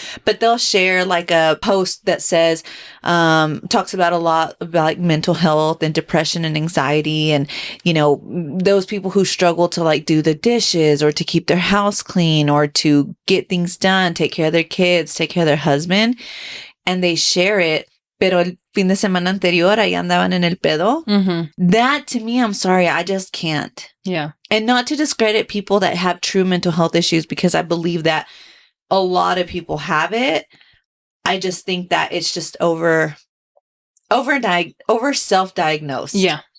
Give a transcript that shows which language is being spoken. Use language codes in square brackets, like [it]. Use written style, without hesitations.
[en] But they'll share like a post that says, talks about a lot about like mental health and depression and anxiety and, those people who struggle to like do the dishes or to keep their house clean or to get things done, take care of their kids, take care of their husband. And they share it. [es] Pero el fin de semana anterior, ahí andaban en el pedo. [en] That to me, I'm sorry, I just can't. Yeah. And not to discredit people that have true mental health issues, because I believe that a lot of people have it. I just think that it's just over self-diagnosed. Yeah.